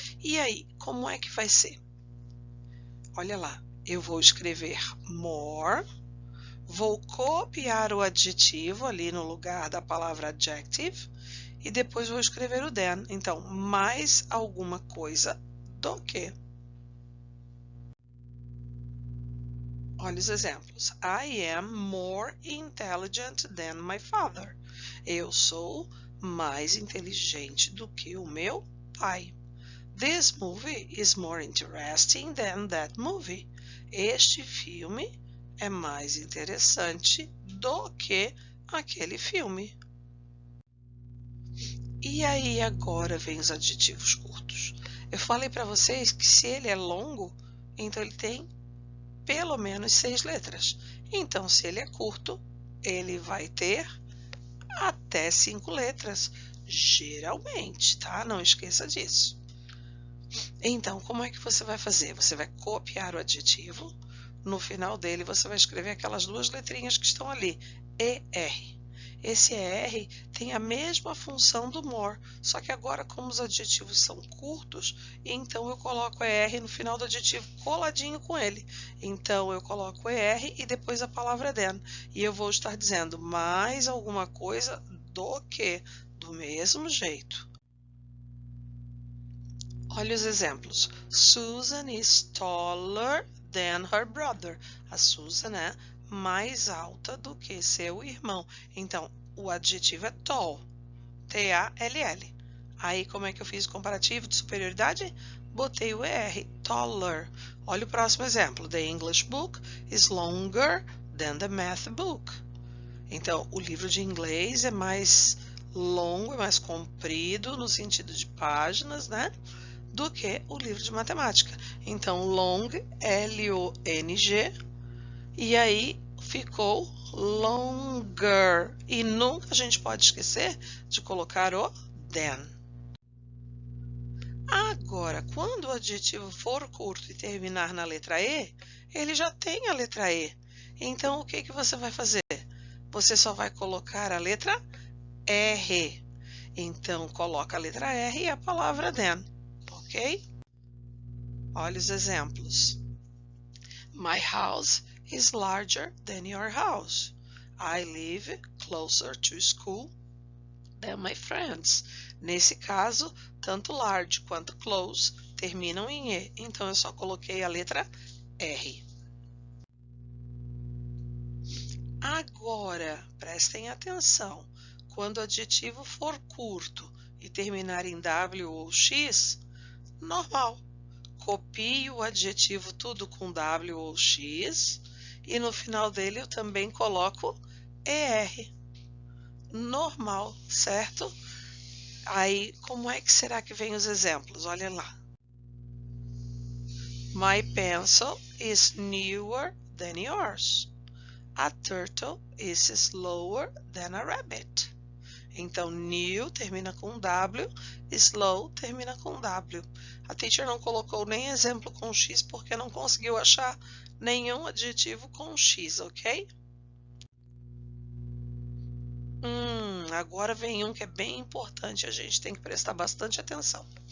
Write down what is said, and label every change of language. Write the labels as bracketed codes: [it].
[pt] E aí, como é que vai ser? Olha lá, eu vou escrever more, vou copiar o adjetivo ali no lugar da palavra adjective e depois vou escrever o than. Então, mais alguma coisa do que. Olha os exemplos. [en] I am more intelligent than my father. [pt] Eu sou mais inteligente do que o meu pai. [en] This movie is more interesting than that movie. [pt] Este filme é mais interessante do que aquele filme. E aí agora vem os adjetivos curtos. Eu falei para vocês que se ele é longo, então ele tem pelo menos 6 letras. Então, se ele é curto, ele vai ter até 5 letras, geralmente, tá? Não esqueça disso. Então, como é que você vai fazer? Você vai copiar o adjetivo, no final dele você vai escrever aquelas 2 letrinhas que estão ali, ER. Esse ER tem a mesma função do more, só que agora como os adjetivos são curtos, então eu coloco ER no final do adjetivo coladinho com ele. Então eu coloco ER e depois a palavra than. E eu vou estar dizendo mais alguma coisa do que, do mesmo jeito. Olha os exemplos. [en] Susan is taller than her brother. [pt] A Susan é mais alta do que seu irmão. Então, o adjetivo é tall. T-A-L-L. Aí, como é que eu fiz o comparativo de superioridade? Botei o ER, taller. Olha o próximo exemplo. [en] The English book is longer than the math book. [pt] Então, o livro de inglês é mais longo, é mais comprido, no sentido de páginas, né? Do que o livro de matemática. Então, long, L-O-N-G, e aí ficou longer. E nunca a gente pode esquecer de colocar o than. Agora, quando o adjetivo for curto e terminar na letra E, ele já tem a letra E. Então, o que que você vai fazer? Você só vai colocar a letra R. Então, coloca a letra R e a palavra than. Ok? Olha os exemplos. [en] My house is larger than your house. I live closer to school than my friends. [pt] Nesse caso, tanto large quanto close terminam em E. Então, eu só coloquei a letra R. Agora, prestem atenção. Quando o adjetivo for curto e terminar em W ou X, normal. Copie o adjetivo tudo com W ou X e no final dele eu também coloco ER. Normal, certo? Aí, como é que será que vem os exemplos? Olha lá. [en] My pencil is newer than yours. A turtle is slower than a rabbit. [pt] Então, new termina com W, slow termina com W. A teacher não colocou nem exemplo com X porque não conseguiu achar nenhum adjetivo com X, ok? Agora vem um que é bem importante, a gente tem que prestar bastante atenção.